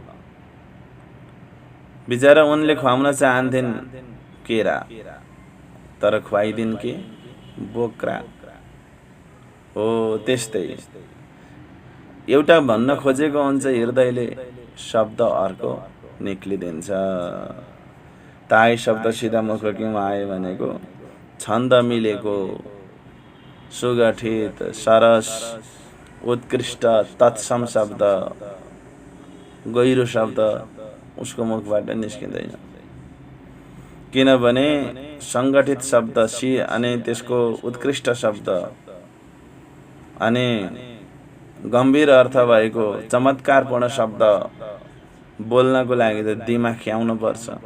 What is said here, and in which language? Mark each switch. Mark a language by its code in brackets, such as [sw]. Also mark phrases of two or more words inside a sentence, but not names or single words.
[ne] बिचरा उनले खुवाउन चाहन्थिन् केरा, तर खुवाइदिन् के? बोक्रा। हो त्यस्तै एउटा भन्न खोजेको हुन्छ हृदयले, शब्द अर्को निक्लिदिन्छ। [hi] ताई शब्द सीधा मुख क्यों आए [ne] भनेको छन्द मिलेको, सुगठित, सरस, उत्कृष्ट, तत्सम शब्द, गहिरो शब्द उसको मुखबाट निस्किँदैन। किनभने सङ्गठित शब्द अनि त्यसको उत्कृष्ट शब्द अनि गम्भीर अर्थ भएको चमत्कारपूर्ण शब्द बोल्नको लागि त दिमाग ख्याउनु पर्छ।